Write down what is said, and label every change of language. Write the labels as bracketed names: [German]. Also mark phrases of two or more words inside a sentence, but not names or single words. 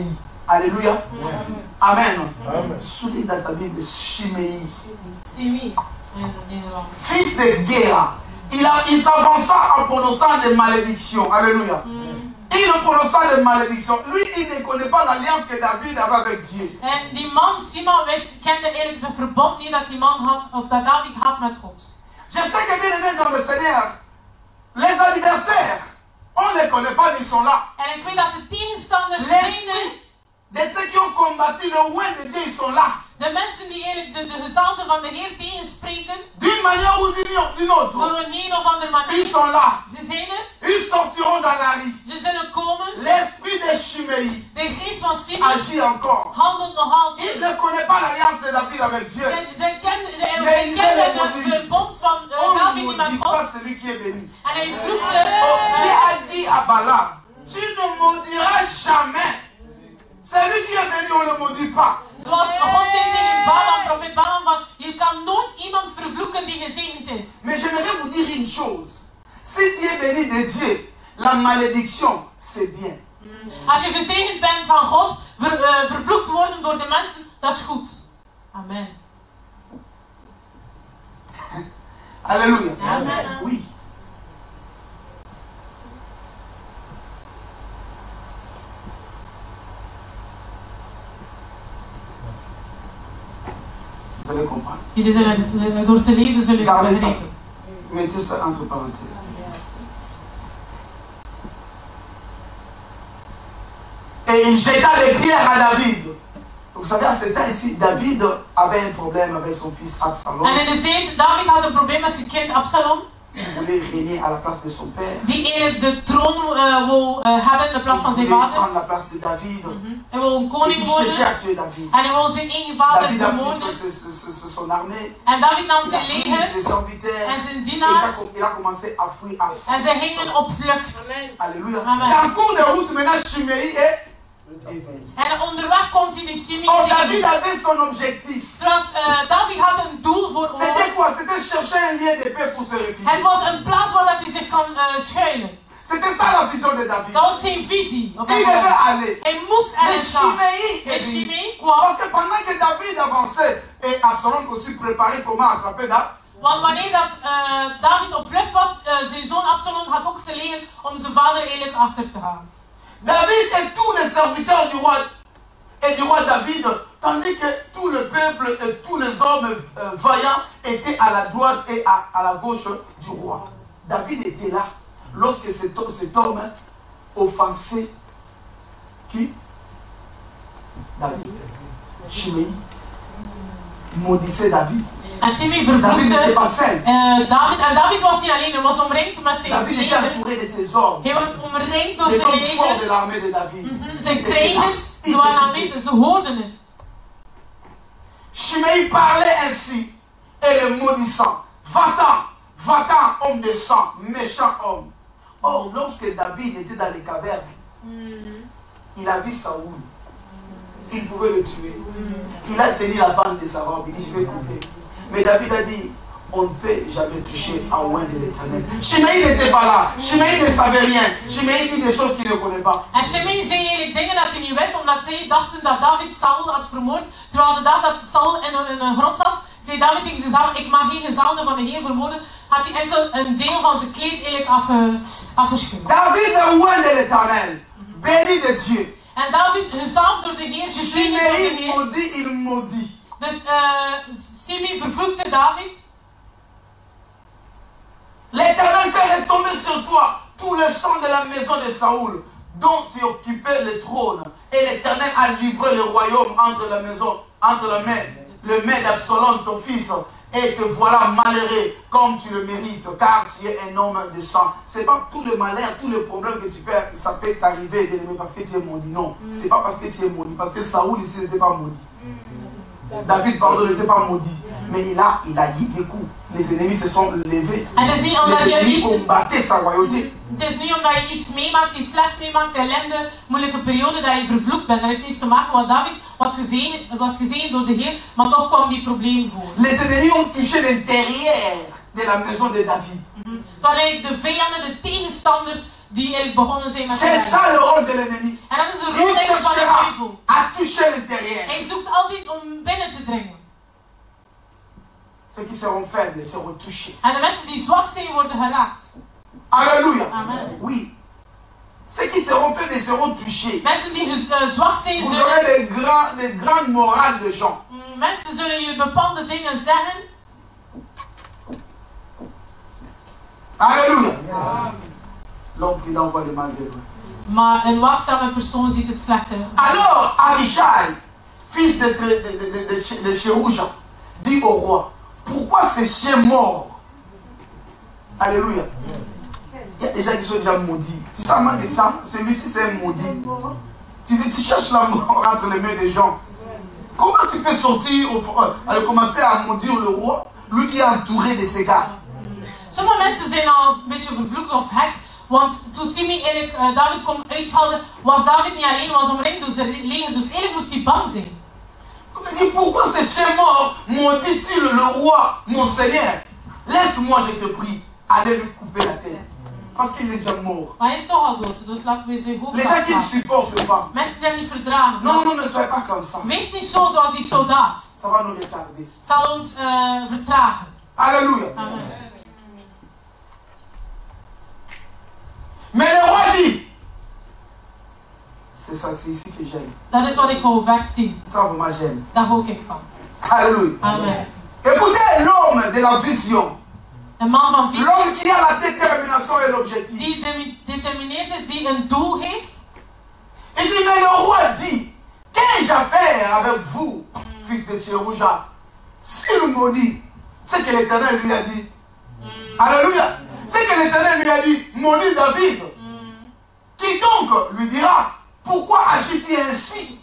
[French] Alléluia. Amen. Souligne dans ta Bible Shimei. Simi. Fils de guerre. Il s'avança en prononçant des malédictions. Alléluia. Il prononça des malédictions. Lui, il ne connaît pas l'alliance que David avait avec Dieu. [Dutch] En die man, Simon, kende eigenlijk het verbond niet dat die man had, of dat David had met God. [French] Je sais que bien aimé dans le Seigneur, les adversaires, on ne les connaît pas, ils sont là. [Dutch] En ik weet dat de tegenstanders zijn. [French] L'esprit de ceux qui ont combattu le roi de Dieu, ils sont là. [Dutch] De mensen die eigenlijk de gezalten van de Heer tegenspreken. [French] D'une manière ou d'une autre. [Dutch] Door een of andere manier. [French] Ils sont là. [Dutch] Ze zijn er. [French] Ils sortiront dans la rue. [Dutch] Ze zullen komen. [French] L'esprit de Shimei [Dutch] De geest van Simon [French] agit encore. [Dutch] handelt nog altijd. [French] Il ne connaît pas l'alliance de David avec Dieu. [Dutch] Ze kenden het verbond van David niet met [French] On ne [Dutch] God. [French] pas celui qui est béni. [Dutch] En hij vloekte. [French] Dieu a dit à Balaam, tu ne maudiras jamais Celui qui est béni, on ne le maudit pas. [Dutch] Zoals God zei tegen Balaam, profeet Balaam, van je kan nooit iemand vervloeken die gezegend is. [French] Mais j'aimerais vous dire une chose. Si tu es béni de Dieu, la malédiction, c'est bien. [Dutch] Als je gezegend bent van God, vervloekt worden door de mensen, dat is goed. [French] Amen. Alléluia. Amen. Oui. Vous allez comprendre. [Dutch] Jullie zullen, door te lezen zullen jullie [French] Gardez ça. [Dutch] begrijpen. [French] Mettez ça entre parenthèses. Et il jeta des pierres à David. Vous savez, à ce temps ici, David avait un problème avec son fils Absalom. [Dutch] En in de tijd, David had een probleem met zijn kind Absalom. [French] Il voulait régner à la place de son père. [Dutch] Die eigenlijk de troon wou hebben in de plaats van [French] Il [Dutch] zijn [French] voulait [Dutch] vader. [French] prendre la place de David. [Dutch] Hij wou een [French] Et [Dutch] koning [French] il cherchait [Dutch] worden. [French] à tuer David. [Dutch] En hij wou zijn eigen vader [French] David a pris [Dutch] vermoorden. [French] son armée. [Dutch] En David nam [French] Il a [Dutch] zijn [French] pris [Dutch] leger [French] ses serviteurs. [Dutch] en zijn [French] Et [Dutch] dienaars. [French] il a commencé à fuir En Absalom. [Dutch] zij gingen op vlucht. [French] Alléluia. Amen. C'est en cours de route maintenant, Chiméi est devenu. [Dutch] En onderweg komt hij de Simei [French] Oh, David [Dutch] tegen. [French] avait son objectif. [Dutch] Trouwens, David had een doel voor [French] C'était [Dutch] ogen. [French] quoi? C'était chercher un lieu de paix pour se [Dutch] Het [French] réfugier. [Dutch] was een plaats waar dat hij zich kan schuilen. [French] C'était ça la vision de David. [Dutch] Dat was zijn visie. Op [French] Il [Dutch] dat [French] devait [Dutch] moment. [French] aller. [Dutch] Hij moest [French] Mais [Dutch] ergens gaan. [French] Chiméi [Dutch] En [French] est venu. [Dutch] Simei kwam. [French] Parce que pendant que David avançait, et Absalom aussi préparait comment attraper David. [Dutch] Want wanneer dat, David op vlucht was, zijn zoon Absalom had ook zijn leger om zijn vader eigenlijk achter te gaan. [French] David et tous les serviteurs du roi et du roi David, tandis que tout le peuple et tous les hommes vaillants étaient à la droite et à la gauche du roi. David était là lorsque cet homme offensait qui? David. Chiméi maudissait David. [Dutch] En Simei [French] David n'était [Dutch] vervloekte [French] pas seul. [Dutch] David. En David was niet alleen, hij was omringd met zijn [French] David était [Dutch] leger. [French] entouré de ses hommes. [Dutch] Hij was omringd door [French] Les [Dutch] zijn [French] hommes forts de [Dutch] leger. [French] l'armée de David. [Dutch] Zijn [French] Ils étaient là. [Dutch] krijgers, [French] Ils [Dutch] ze waren [French] étaient. [Dutch] aanwezig, ze hoorden het. [French] Chiméi parlait ainsi et le maudissant. Va-t'en, va-t'en, homme de sang, méchant homme. Or, lorsque David était dans les cavernes, il a vu Saoul. Il pouvait le tuer. Il a tenu la bande de sa robe. Il dit, je vais couper. Mais David a dit, on ne peut jamais toucher à loin de l'Éternel. Chiméi n'était pas là. Chiméi ne savait rien. Chiméi dit des choses qu'il ne connaît pas. [Dutch] En Shimei zei eigenlijk dingen dat hij niet wist, omdat zij dachten dat David Saul had vermoord. Terwijl de dag dat Saul in een grot zat, zei David tegen zichzelf, ik mag geen gezalde van de Heer vermoorden. Had hij enkel een deel van zijn kleed eigenlijk afgescheurd. [French] David est loin de l'Éternel, béni de Dieu. [Dutch] En David, gezalfd door de Heer, gezegend door de [French] Chiméi [Dutch] Heer. [French] maudit, il maudit. [Dutch] Dus Shimei vervloekte David. [French] L'Éternel fait retomber sur toi tout le sang de la maison de Saoul, dont tu occupais le trône. Et l'Éternel a livré le royaume entre la maison, entre le main d'Absalom, ton fils. Et te voilà malheureux comme tu le mérites, car tu es un homme de sang. C'est pas tout le malheur, tous les problèmes que tu fais, ça peut t'arriver, bien-aimé, parce que tu es maudit. Non, c'est pas parce que tu es maudit, parce que Saoul ici n'était pas maudit. David, pardon, n'était pas maudit. Mais il a dit des coups. Les ennemis se sont levés. [Dutch] Het is niet omdat [French] Les [Dutch] je [French] ennemis [Dutch] iets... [French] combattaient sa royauté. [Dutch] Het is niet omdat je iets meemaakt, iets slechts meemaakt, ellende, moeilijke periode, dat je vervloekt bent. Dat heeft niets te maken met David was gezegend door de Heer, maar toch kwam die probleem voor. [French] Les ennemis ont touché l'intérieur de la maison de David. [Dutch] Het waren eigenlijk de vijanden, de tegenstanders, die eigenlijk begonnen zijn met [French] C'est [Dutch] de [French] ça le rôle de l'ennemi. [Dutch] En dat is de [French] Il [Dutch] rol eigenlijk van de [French] cherchera [Dutch] duivel. [French] à toucher l'intérieur. [Dutch] Hij zoekt altijd om binnen te dringen. [French] Ceux qui seront faibles seront touchés. [Dutch] En de mensen die zwak zijn, worden geraakt. [French] Alléluia. Amen. Oui. Ceux qui seront faibles seront touchés. [Dutch] Mensen die zwak zijn, [French] Vous [Dutch] zullen... [French] aurez des grandes morales de gens. [Dutch] Mensen zullen je bepaalde dingen zeggen. [French] Alléluia. L'homme prudent voit le mal de loin. [Dutch] Maar een waakzame persoon ziet het slechte. [French] Alors, Abishai, fils de Chérouja, dit au roi, pourquoi ces chiens morts? Alléluia. Il y a des gens qui sont déjà maudits. Tu sais, moi, celui-ci c'est un maudit. Tu cherches la mort entre les mains des gens. Comment tu peux sortir, aller commencer à maudire le roi, lui qui est entouré de ses gars? [Dutch] Sommige mensen zijn al een beetje vervloekt of hek, Want toen Simi eigenlijk David kon uitschelden, was David niet alleen, was omringd door zijn leger. Dus eigenlijk moest hij bang zijn. [French] Il dit, pourquoi ces chiens morts maudit-il le roi, mon Seigneur? Laisse-moi, je te prie, aller lui couper la tête. Parce qu'il est déjà mort. [Dutch] Maar hij is toch al dood, dus laten we zijn hoofd [French] Les gens qui ne [Dutch] afslaan. [French] supportent pas. [Dutch] Mensen die dat niet verdragen. [French] Non, non, ne soyez pas comme ça. [Dutch] Wees niet zo zoals die soldaat. [French] Ça va nous retarder. [Dutch] Het zal ons vertragen. [French] Alléluia. Amen. Mais le roi dit, c'est ça, c'est ici que j'aime. [Dutch] Dat is wat ik hou, [French] vers 10. Ça, vraiment, j'aime. [Dutch] Daar hou ik van. [French] Alléluia. Amen. Écoutez l'homme de la vision. [Dutch] Een man van visie [French] L'homme qui a la détermination et l'objectif. [Dutch] die gedetermineerd is, die een doel heeft. [French] Il dit, mais le roi dit, qu'ai-je à faire avec vous, fils de Tchérouja? S'il maudit, c'est que l'Éternel lui a dit. Alléluia. C'est que l'Éternel lui a dit, maudit David. Qui donc lui dira, pourquoi agis-tu ainsi?